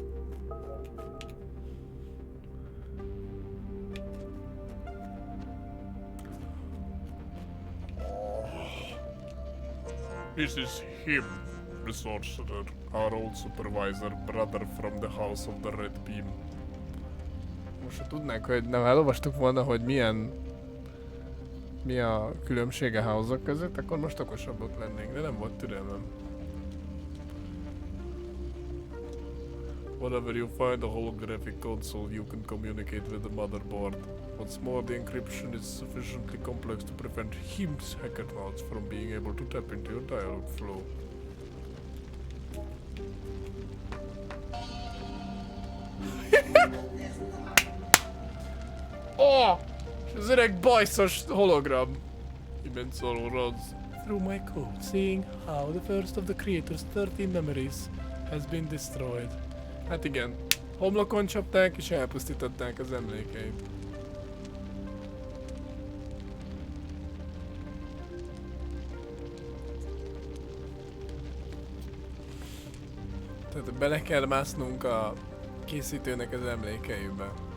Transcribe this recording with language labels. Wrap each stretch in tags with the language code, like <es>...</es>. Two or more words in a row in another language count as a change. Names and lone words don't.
<en>This is him, the sorcerer, our old supervisor, brother from the house of the Red Beam.</en> <hu>Most ha tudnánk, hogy nem elolvastuk volna, hogy mi a különbség a house-ok között, akkor most okosabbak lennénk, de nem volt türelmem.</hu> <en>Whenever you find a holographic console, you can communicate with the motherboard. What's more, the encryption is sufficiently complex to prevent HIM's hackernauts from being able to tap into your dialogue flow. Oh!</en> <hu>Ez öreg bajszos hologram!</hu> <en>Immense sorrow runs through my code, seeing how the first of the creator's 13 memories has been destroyed.</en> <hu>Hát igen, homlokon csapták és elpusztították az emlékeit. Tehát bele kell másznunk a készítőnek az emlékeibe.</hu>